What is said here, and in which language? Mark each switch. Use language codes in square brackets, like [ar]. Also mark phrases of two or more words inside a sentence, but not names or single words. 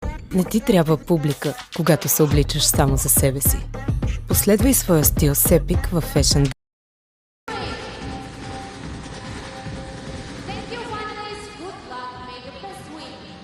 [bg] Не ти трябва публика, когато се обличаш само за себе си. Последвай своя стил с Epic във Fashion. [en] Thank you, finalists. Good luck. May the best win.